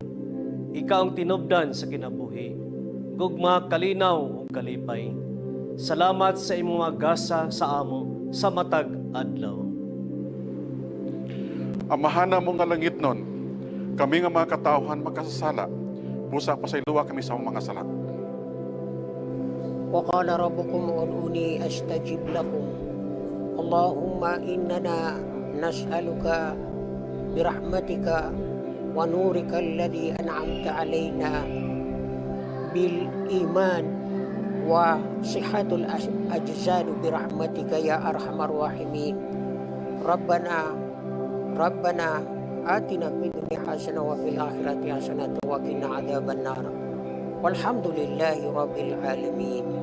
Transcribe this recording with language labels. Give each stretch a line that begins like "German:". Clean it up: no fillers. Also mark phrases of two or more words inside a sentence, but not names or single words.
Cebuano: Ikaw ang tinubdan sa kinabuhi. Gugma kalinaw ug kalipay. Salamat sa imong mga gasa sa amo sa matag adlaw. Amahana mo nga langit nun, kami nga mga katawhan magkasasala, busa pasayloa kami sa mga sala.
Arabic: وقال ربكم ادعوني استجب لكم اللهم اننا نسالك برحمتك ونورك الذي انعمت علينا بالايمان وصحه الاجساد برحمتك يا ارحم الراحمين ربنا آتنا في الدنيا حسنه وفي الاخره حسنه وقنا عذاب النار والحمد لله رب العالمين.